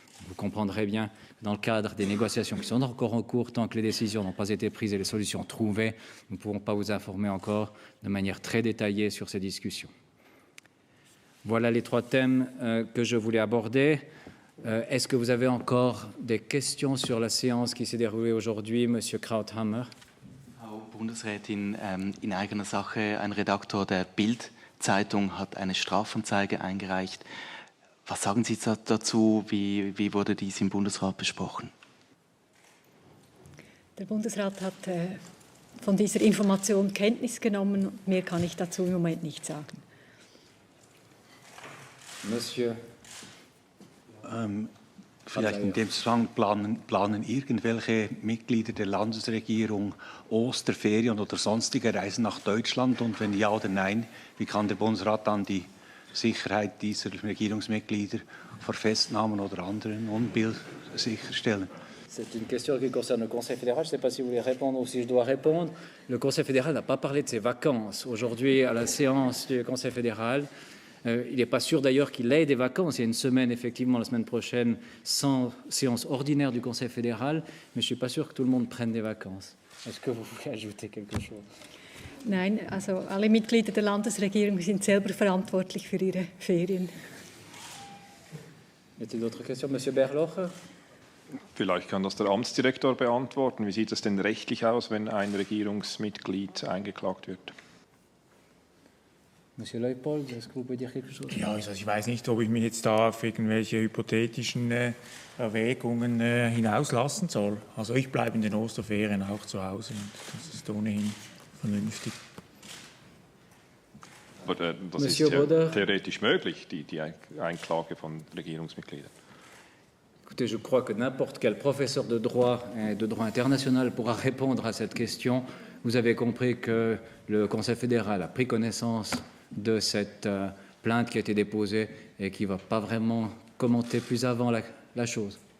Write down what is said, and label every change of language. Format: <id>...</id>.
<fr>Vous comprendrez bien, dans le cadre des négociations qui sont encore en cours, tant que les décisions n'ont pas été prises et les solutions trouvées, nous ne pouvons pas vous informer encore de manière très détaillée sur ces discussions. Voilà les 3 thèmes que je voulais aborder. Est-ce que vous avez encore des questions sur la séance qui s'est déroulée aujourd'hui, Monsieur Krauthammer?</fr> <de>Frau Bundesrätin, in eigener Sache, ein Redaktor der Bild-Zeitung hat eine Strafanzeige eingereicht. Was sagen Sie dazu? Wie wurde dies im Bundesrat besprochen? Der Bundesrat hat von dieser Information Kenntnis genommen. Mehr kann ich dazu im Moment nicht sagen.</de> <fr>Monsieur.</fr> <de>Vielleicht in dem Zusammenhang planen irgendwelche Mitglieder der Landesregierung Osterferien oder sonstige Reisen nach Deutschland? Und wenn ja oder nein, wie kann der Bundesrat dann die Sicherheit dieser Regierungsmitglieder vor Festnahmen oder anderen Unbill sicherstellen?</de> <fr>C'est une question qui concerne le Conseil fédéral. Je ne sais pas si vous voulez répondre ou si je dois répondre. Le Conseil fédéral n'a pas parlé de ses vacances. Aujourd'hui, à la séance du Conseil fédéral, il n'est pas sûr d'ailleurs qu'il ait des vacances. Il y a une semaine, effectivement, la semaine prochaine, sans séance ordinaire du Conseil fédéral, mais je ne suis pas sûr que tout le monde prenne des vacances. Est-ce que vous voulez ajouter quelque chose?</fr> <de>Nein, also alle Mitglieder der Landesregierung sind selber verantwortlich für ihre Ferien.</de> <fr>Y a-t-il d'autres questions? Monsieur Berlocher?</fr> <de>Vielleicht kann das der Amtsdirektor beantworten. Wie sieht es denn rechtlich aus, wenn ein Regierungsmitglied eingeklagt wird?</de> <fr>Monsieur Leupold, est-ce que vous pouvez dire quelque chose?</fr> <de>Ja, also ich weiß nicht, ob ich mich jetzt da auf irgendwelche hypothetischen Erwägungen hinauslassen soll. Also ich bleibe in den Osterferien auch zu Hause und das ist ohnehin vernünftig. Aber das</de> <fr>Monsieur</fr> <de>ist ja</de> <fr>Roder.</fr> <de>theoretisch möglich, die Einklage von Regierungsmitgliedern.</de> <fr>Écoutez, je crois que n'importe quel professeur de droit international pourra répondre à cette question. Vous avez compris que le Conseil fédéral a pris connaissance de cette plainte qui a été déposée et qui ne va pas vraiment commenter plus avant la chose.</fr>